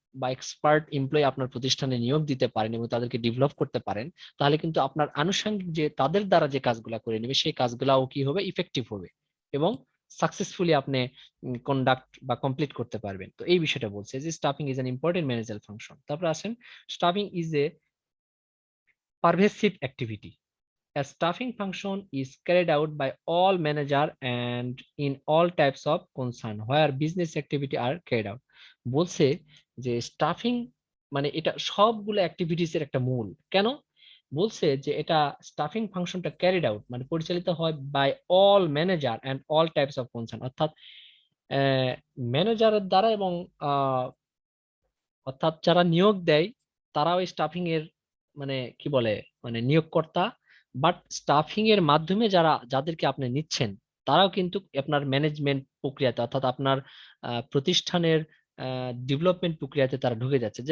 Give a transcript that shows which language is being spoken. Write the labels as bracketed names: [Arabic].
[Bangla] বা expert employee আপনার প্রতিষ্ঠানে নিয়োগ দিতে পারেন এবং তাদেরকে ডেভেলপ করতে পারেন, তাহলে কিন্তু আপনার আনুষঙ্গিক যে তাদের দ্বারা যে কাজগুলা করে নেবে সেই কাজগুলাও কি হবে, ইফেক্টিভ হবে এবং সাকসেসফুলি আপনি কন্ডাক্ট বা কমপ্লিট করতে পারবেন। তো এই বিষয়টা বলছে যে [English] Staffing is an important managerial function. [Bangla] তারপর আসেন, [English] Staffing is a pervasive activity. A staffing function is carried out by all manager and in all types of concern where business activity are carried out. [Bangla] বলছে যে স্টাফিং মানে এটা সবগুলো activities এর একটা মূল। কেন বলছে যে এটা স্টাফিং ফাংশনটা ক্যারিড আউট মানে পরিচালিত হয় [English] by all manager and all types of concern, [Bangla] অর্থাৎ ম্যানেজারের দ্বারা এবং অর্থাৎ যারা নিয়োগ দেয় তারাও স্টাফিং এর মানে কি বলে মানে নিয়োগকর্তা, বাট স্টাফিং এর মাধ্যমে যাদেরকে আপনি নিচ্ছেন তারাও কিন্তু আপনার ম্যানেজমেন্ট প্রক্রিয়াতে অর্থাৎ আপনার প্রতিষ্ঠানের ডেভেলপমেন্ট প্রক্রিয়াতে তারা ঢুকে যাচ্ছে।